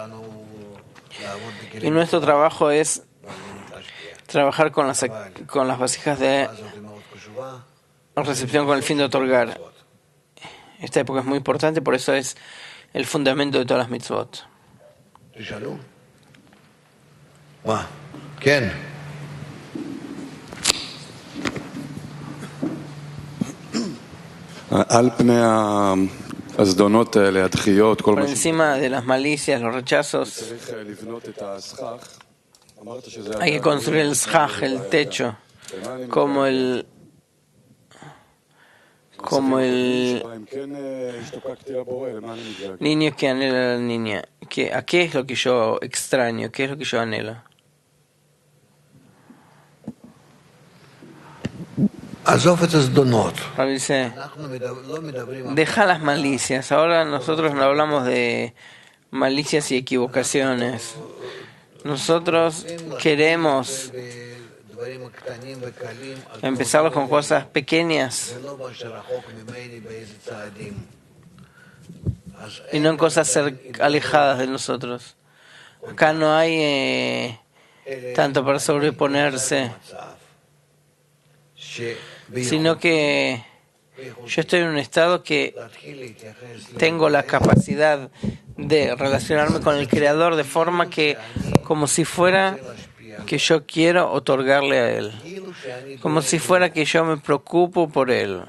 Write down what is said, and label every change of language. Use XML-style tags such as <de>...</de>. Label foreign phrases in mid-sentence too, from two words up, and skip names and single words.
<es>Y nuestro trabajo es trabajar con las vasijas de recepción con el fin de otorgar. Esta época es muy importante, por eso es el fundamento de todas las mitzvot.</es> <he>מה? כן. על פני הזדונות האלה, הדחיות, כל</he> <es>Por</es> <he>מה</he> <es>encima de las malicias, los rechazos,</es> <he>שצריך לבנות את הסכך, אמרת שזה...</he> <es>hay que construir el schach, el techo, como el</es> <he>שבה אם כן השתוקקתי לבורא, למה אני מתגעגע?</he> <es>niño que anhela a la niña. ¿A qué es lo que yo extraño? ¿Qué es lo que yo anhelo?</es> <he>עזוב את הזדונות.</he> <es>Rav dice,</es> <he>אנחנו לא מדברים...</he> <es>deja las malicias. Ahora nosotros no hablamos de malicias y equivocaciones. Nosotros queremos</es> <he>בדברים הקטנים וקלים,</he> <es>empezar con cosas pequeñas</es> <he>ולא מה שרחוק ממני באיזה צעדים.</he> <es>y no en cosas alejadas de nosotros. Acá no hay tanto para sobreponerse, sino que yo estoy en un estado que tengo la capacidad de relacionarme con el Creador de forma que, como si fuera que yo quiero otorgarle a Él, como si fuera que yo me preocupo por Él.</es>